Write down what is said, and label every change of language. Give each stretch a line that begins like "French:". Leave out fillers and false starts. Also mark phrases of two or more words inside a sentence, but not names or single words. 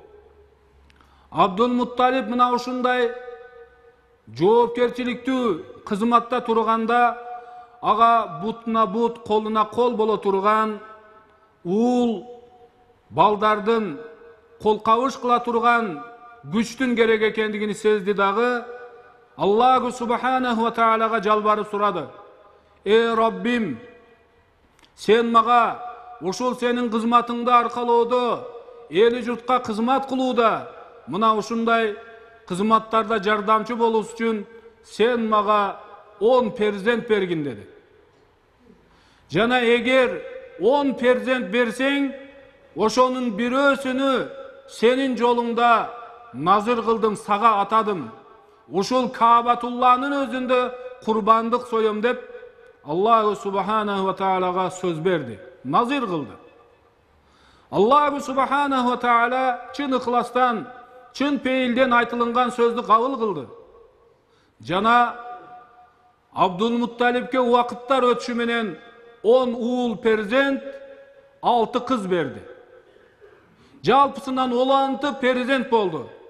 Kyrgyz: Абдул Мутталип мына ушундай жоопкерчиликтүү кызматта турганда, ага бутуна бут, колуна кол боло турган уул балдардын колкабыш кыла турган күчтүн керек экендигини сезди дагы,
Arabic: الله سبحانه وتعالى
Kyrgyz: жалбарып сурады. Эй Раббим, сен мага ушул сенин кызматыңды аркалоодо, эли журтка кызмат кылууда, мына ушундай кызматтарда жардамчы болуш үчүн сен мага 10 перзент бергин деди. Жана эгер 10 перзент берсең, ошонун бирөөсүнү сенин жолуңда назыр кылдым, сага атадым. Ушул Каабатулланын өзүндө курбандык соем деп
Arabic: الله سبحانه وتعالى
Kyrgyz: сөз берди, назыр кылды.
Arabic: الله سبحانه وتعالى
Kyrgyz: чын ыхластан, чын пейилден айтылынган сөздү кабыл кылды. Жана Абдул Мутталипке убакыттар өтүшү менен 10 уул перзент, 6 кыз берди. Жалпысынан 16 перзент болду.